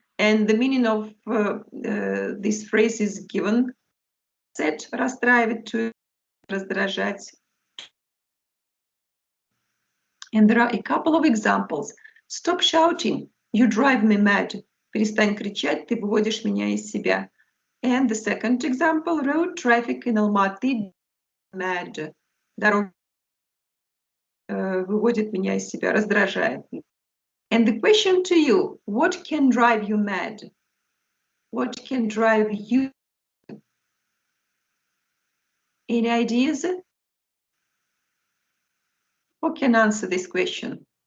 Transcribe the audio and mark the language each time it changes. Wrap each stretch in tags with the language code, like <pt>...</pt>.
<en>And the meaning of this phrase is given.</en> <ru>Set, расстраивать, to раздражать.</ru> <en>And there are a couple of examples. Stop shouting, you drive me mad.</en> <ru>Перестань кричать, ты выводишь меня из себя.</ru> <en>And the second example, road traffic in Almaty mad.</en> <ru>Дорога выводит меня из себя, раздражает.</ru> <en>And the question to you, what can drive you mad? What can drive you? Any ideas? Who can answer this question?</en>